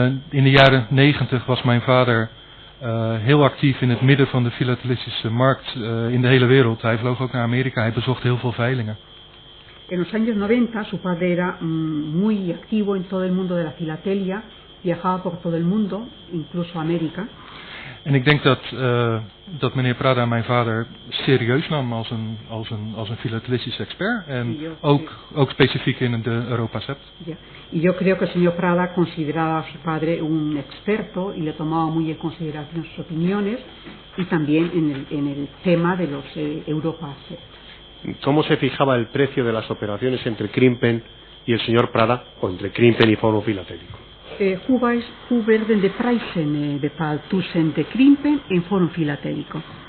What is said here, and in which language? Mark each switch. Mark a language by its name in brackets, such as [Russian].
[Dutch] In de jaren 90 was mijn vader heel actief in het midden van de filatelistische markt in de hele wereld. Hij vloog ook naar Amerika, hij bezocht heel veel veilingen. [Spanish] En los años 90 su padre era muy activo en todo el mundo de la filatelia, viajaba por todo el mundo, incluso América. [Dutch] En ik denk dat meneer Prada mijn vader serieus nam als een filatelistisch expert en ook specifiek in de Europa-Sept. Ja. [Spanish] Y yo creo que el señor Prada consideraba a su padre un experto y le tomaba muy en consideración sus opiniones y también en el tema de los Europa-Sept. ¿Cómo se fijaba el precio de las operaciones entre Krimpen y el señor Prada o entre Krimpen y Forum Filatélico? [Dutch] Hoe werden de prijzen bepaald tussen de Krimpen en Forum Filatélico?